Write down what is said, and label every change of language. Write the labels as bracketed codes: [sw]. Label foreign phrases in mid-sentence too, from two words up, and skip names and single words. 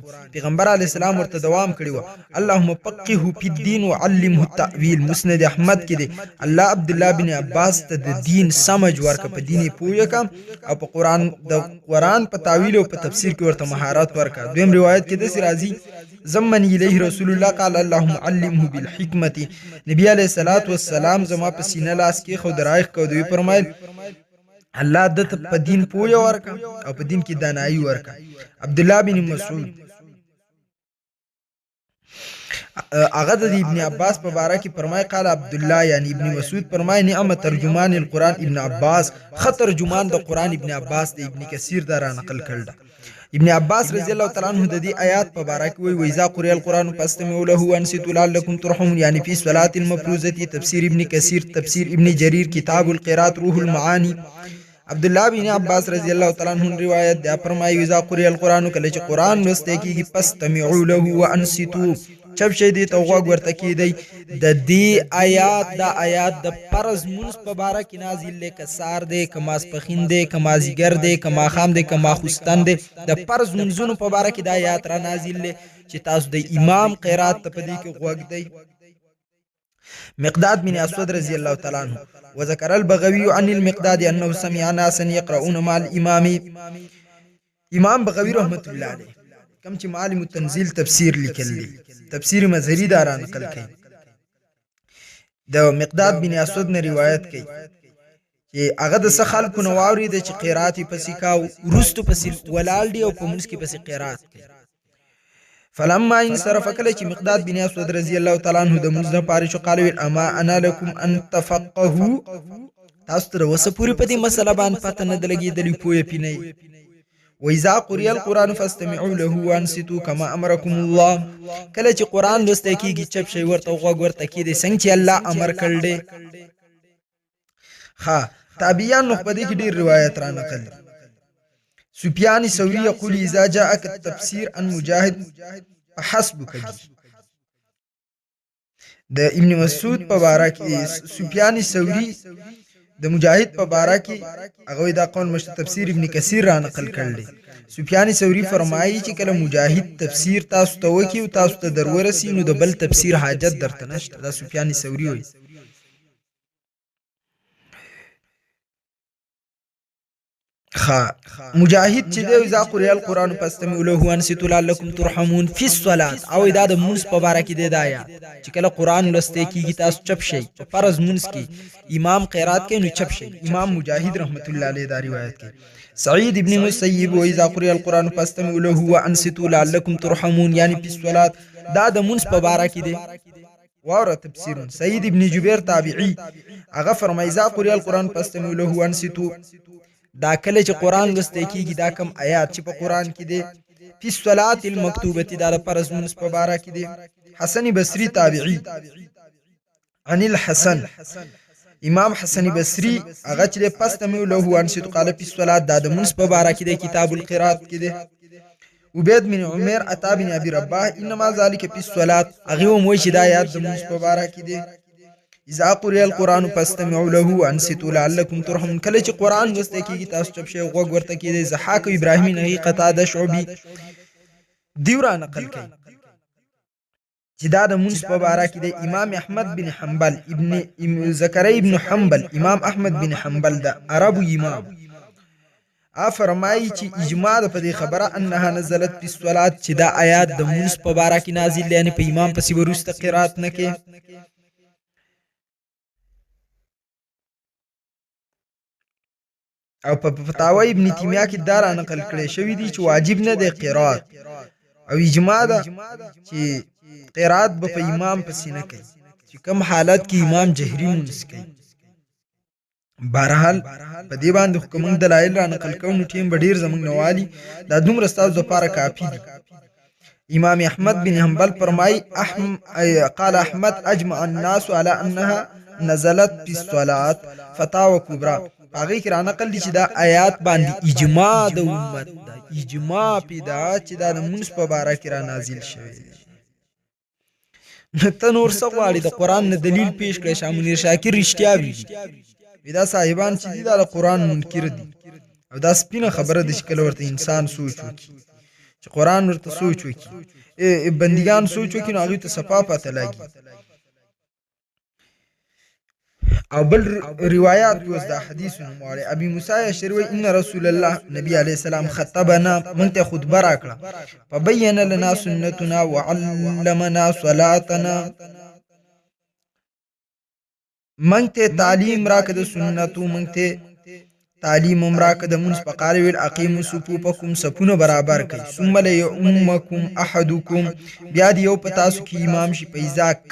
[ps] پیغمبر علیه السلام ورته دوام کړی و [ar] اللهم فقهه فی الدین وعلمه التأویل. [ps] مسند احمد کې دی الله عبدالله بن عباس ته د دین سمج ورکه، په دین پوهه کا او په قرآن په تاویل او په تفسیر کې ورته مهارت ورکه. دویم روایت کې داسې راځي [ar] زمن الیه رسول الله قال اللهم علمه بالحکمت. [ps] نبی علیه الصلاۃ والسلام زما په سینه لاس کې خو درایخ کو دوی فرمایل الله د په دین پوهه ورکه او په دین کې دانایی ورکه. عبدالله بن مسعود هغه د ابن عباس په باره کې فرمای [ar] قال عبدالله [ps] یعنی ابن مسعود فرمای [ar] نعم ترجمان القرآن ابن عباس، [ps] خ ترجمان د قرآن ابن عباس د ابن کثیر دا را نقل کړل. ابن عباس رضی الله تعالی عنہ د دې آیات په باره کې وایي [ar] واذا قرئ القرآن فاستمعوا له وانصتوا لعلکم ترحمون یعنی فی صلاة المفروضة. [ps] تفسیر ابن کثیر، تفسیر ابن جریر، کتاب القراءات، روح المعانی. عبدالله بن عباس رضی الله تعالی عنہ روایت دا فرمایي [ar] اذا قرئ القرآن [ps] کله چې قرآن لوسته کیږي [ar] فاستمعوا له وانصتوا [ps] چپ شي دي ته غوږ ورته کیدی. د دې آیات دا آیات د فرض منځ په باره کې نازل دی، که سار دی، که ماسپښین دی، که مازیګر دی، که ماښام دی، که ماخوستن دی. د فرض منځونو په باره کې دا آیات را نازل دی چې تاسو د امام قرات ته په دې کې غوږ دی. [ar] مقداد بن اسود رضی الله تعالی عنہ وذكر البغوي عن المقداد انه سمع ناسا يقرؤون مع الامام. [ps] امام بغوی رحمت الله علیه کم چې معالم التنزیل تفسیر لیکل دي، تفسیر مظهری دا را نقل کړي. د مقداد بن اسود نه روایت کړي چې هغه د څه خلکو نه واورېده چې قرات یې پسې کاو، وروستو پسې ولاړ دي او په منځ کې پسې قرات کوي. [ar] فلما انصرف [ps] کله چې مقداد بن اسود رضی الله تعالی عنہ د منځ نه پاره شو [ar] قال اما انا لكم ان تفقهوا. [ps] تاسو تر اوسه پوری په دې مسله باندې پته نه لګېدلې، پوهه پې نه. [ar] واذا قرئ القرآن فاستمعوا له وانصتوا كما امركم الله. [ps] کله چې قرآن لوسته کیږي چپ شي ورته غوږ ورته کیدی څنګه چې الله امر کړل دی. ها تابعیان نو په دې کې ډېر روایت را نقل دي. [ar] سفیان ثوری یقول اذا جاءك التفسير عن مجاهد فحسبك به. [ps] د ابن مسعود په باره کې سفیان ثوری د مجاهد په باره کې هغه دا قول مشت تفسیر ابن کثیر را نقل کړل. سفیان ثوری فرمایي چې کله مجاهد تفسیر تاسو ته وکي او تاسو ته درورسي نو د بل تفسیر حاجت درته نشته. دا سفیان ثوری وایي. مجاهد چې دی [ar] اذا قرئ القرآن فاستمعوا له وانصتوا لعلکم ترحمون فی الصلاة [ps] او دا د منځ په باره کې دی دا آیات چې کله قرآن لوسته کیږي تاسو چپ شئ. په فرض منځ کې امام قرات کوي نو چپ شئ. امام مجاهد رحمت الله علیه دا روایت کوي. [ar] سعید ابن مسیب و اذا قرئ القرآن فاستمعوا له وانصتوا لعلکم ترحمون یعنی فی الصلاة [ps] دا د منځ په باره کې دی. واوره تفسیر سعید ابن جبیر تابعی هغه فرمایي [ar] اذا قرئ القرآن فاستمعوا له وانصتوا [ps] دا کله چې قرآن لوسته کیږي دا کم آیات چې په قرآن کې دی [ar] فی الصلاة المکتوبه [ps] دا د فرض منځ په باره کې دی. حسن بصری تابعی [ar] عن الحسن [ps] امام حسن بصری هغه چې [ar] فاستمعوا له وانصتوا قال فی الصلاة [ps] دا د منځ په باره کې دی کتاب القرات کې دی. [ar] عبید بن عمر عطا بن ابي رباح انما ذلك فی الصلاة [ps] هغه هم وایي چې دا آیات د منځ په باره کې دی. [ar] اذا قرئ القرآن فاستمعوا له وانصتوا لعلکم ترحمون [ps] کله چې قرآن لوسته کیږي تاسو چپ شئ غوږ ورته کیدی. ضحاک ابراهیمی نهی قتاده شعبی دیو را نقل کوي چې دا د مونږ په باره کې د امام احمد بن حنبل ابن زکریا ابن حنبل امام احمد بن حنبل د عربو امام فرمایي چې اجماع ده په دې خبره [ar] انها نزلت فی الصلاه [ps] چې دا آیات د مونږ په باره کې نازل یعنی په امام پسې وروسته قرات نه کې. او په فتاوی ابن تیمیه کې دا را نقل کړی شوی دی چې واجب نه دی قرات او اجماع ده چې قرات به په امام پسې نه کوي چې کوم حالت کې امام جهري مونځ کوي. بهرحال په دې باندې کوم دلایل را نقل کوو نو ټیم به ډیر زموږ نوالي دا دومره ستاسو لپاره کافي دي. [ar] امام احمد بن حنبل فرمایي قال احمد اجمع الناس على انها نزلت في الصلاه فتاوى كبرى. [ps] هغه کې را نقل دي چې دا آیات باندې اجماع د امت ده، اجماع پیدا چې دا د مونږ په باره کې را نازل شوی دی. ته نور څه غواړې د قرآن نه دلیل پیش کړی. شاه منیر شاکر رښتیا ویلي دا صاحبان چې دي دا د قرآن منکر دي او دا سپینه خبره ده چې کله ورته انسان سوچ وکړي چې قرآن ورته سوچ وکړي بندګان سوچ وکړي نو هغوی ته صفا پته لګي. او بل روایات اوس دا حدیث نوموړی ابي موسی اشعري ان رسول الله نبی علیه السلام خطبنا موږ ته خطبه راکړه [ar] فبين لنا سنتنا وعلمنا صلاتنا [ps] موږ ته تعلیم راکړه د سنتو موږ ته تعلیم هم راکړه د مونځ په قال ویل [ar] اقیموا صفوفکم [ps] صفونه برابر کړئ [ar] ثم لیؤمکم احدکم [ps] بیا د یو په تاسو کې امام شي په اذا